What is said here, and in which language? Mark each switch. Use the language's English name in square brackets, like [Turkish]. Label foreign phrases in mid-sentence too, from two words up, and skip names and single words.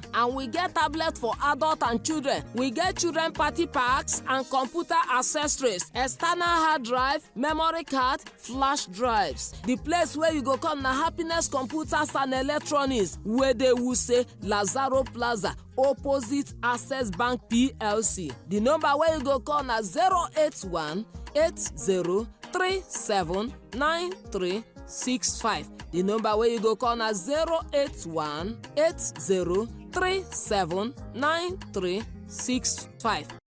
[Nigerian Pidgin] And we get tablet for adult and children. We get children party packs and computer accessories, external hard drive, memory card, flash drives. The place where you go come na Happiness Computers and Electronics, where they will say Lazaro Plaza, opposite Access Bank PLC. The number where you go call na 081 8037 9365. The number where you go call na 081 8037 9365.